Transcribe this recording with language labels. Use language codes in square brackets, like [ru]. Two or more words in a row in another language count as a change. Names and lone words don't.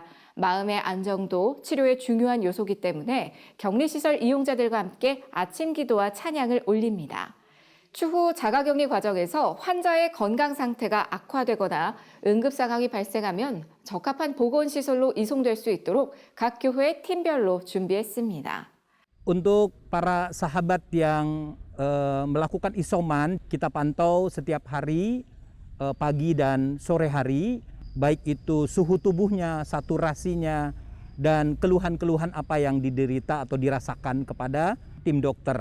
[ko] 마음의 안정도 치료의 중요한 요소이기 때문에 격리시설 이용자들과 함께 아침 기도와 찬양을 올립니다. 추후 자가격리 과정에서 환자의 건강 상태가 악화되거나 응급 상황이 발생하면 적합한 보건시설로 이송될 수 있도록 각 교회 팀별로 준비했습니다. [id] Untuk para sahabat yang melakukan isoman, kita pantau setiap hari, pagi dan sore hari, baik itu suhu tubuhnya, saturasinya, dan keluhan-keluhan apa yang diderita atau dirasakan kepada tim dokter.